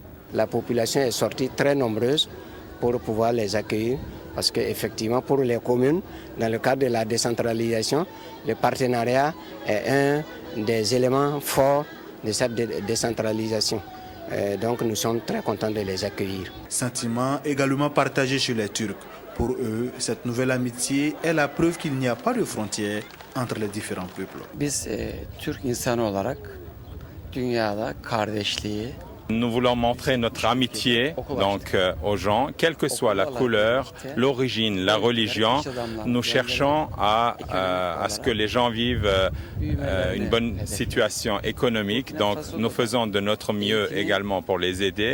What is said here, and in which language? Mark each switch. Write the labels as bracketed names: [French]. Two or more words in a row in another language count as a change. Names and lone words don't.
[French] La population est sortie très nombreuse pour pouvoir les accueillir parce qu'effectivement pour les communes, dans le cadre de la décentralisation, le partenariat est un des éléments forts de cette décentralisation. Donc nous sommes très contents de les accueillir. Sentiment également partagé chez les Turcs. Pour eux, cette nouvelle amitié est la preuve qu'il n'y a pas de frontières entre les différents peuples. [Turkish] Biz Türk insanı olarak dünyada kardeşliği. [French] Nous voulons montrer notre amitié donc, aux gens, quelle que soit la couleur, l'origine, la religion. Nous cherchons à ce que les gens vivent une bonne situation économique. Donc nous faisons de notre mieux également pour les aider.